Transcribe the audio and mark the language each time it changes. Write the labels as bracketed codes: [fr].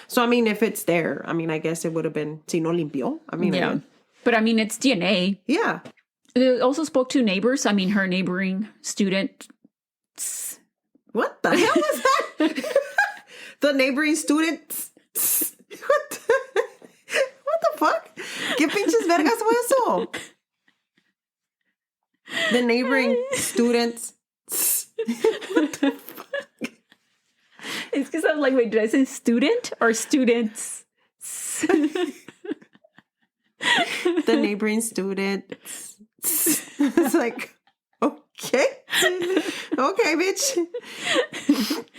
[en] So, I mean, if it's there, I mean, I guess it would have been, [es] si no limpió. [en] I mean, yeah. But I mean, it's DNA. Yeah. It also spoke to neighbors. I mean, her neighboring student. What the hell was that? The neighboring students. What the fuck? [es] ¿Qué pinches vergas fue eso? [en] The neighboring students. What the fuck? It's because I'm like, wait, did I say student or students? The neighboring students. It's like, okay. Okay, bitch.